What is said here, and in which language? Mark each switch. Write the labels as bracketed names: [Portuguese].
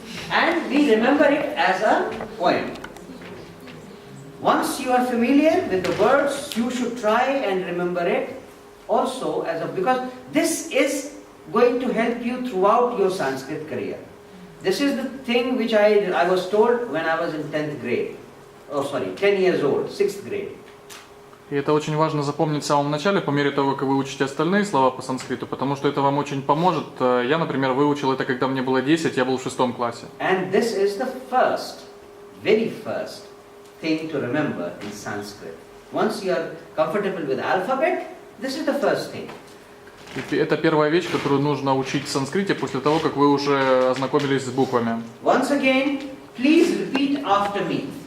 [English] And we remember it as a poem. Once you are familiar with the words, you should try and remember it also as a, because this is going to help you throughout your Sanskrit career. This is the thing which I was told when I was in 10th grade. Oh sorry, 10 years old, 6th grade. [Russian] И это очень важно запомнить в самом начале, по мере того, как вы учите остальные слова по санскриту, потому что это вам очень поможет. Я, например, выучил это, когда мне было 10, я был в 6 классе. [English] And this is the first, very first thing to remember in Sanskrit. Once you are comfortable with alphabet, this is the first thing. [Russian] И это первая вещь, которую нужно учить в санскрите после того, как вы уже ознакомились с буквами. [English] Once again, please repeat after me.